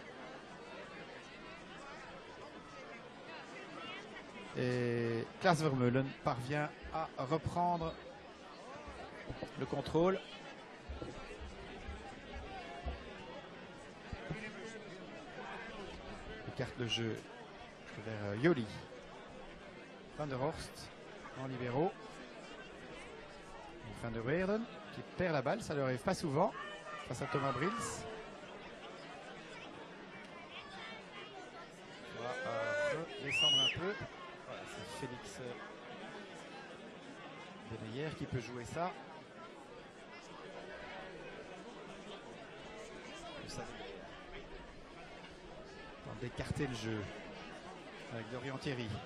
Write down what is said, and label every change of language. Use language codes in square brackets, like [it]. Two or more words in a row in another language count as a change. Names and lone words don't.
[fr] Et Klaas Vermeulen parvient à reprendre le contrôle. Il écarte le jeu vers Joly. Van der Horst en libéraux. Van der Weerden qui perd la balle, ça ne lui arrive pas souvent face à Thomas Brils. On va descendre un peu. Voilà, c'est Félix De Neyer qui peut jouer ça. Tente d'écarter le jeu avec Dorian Thierry.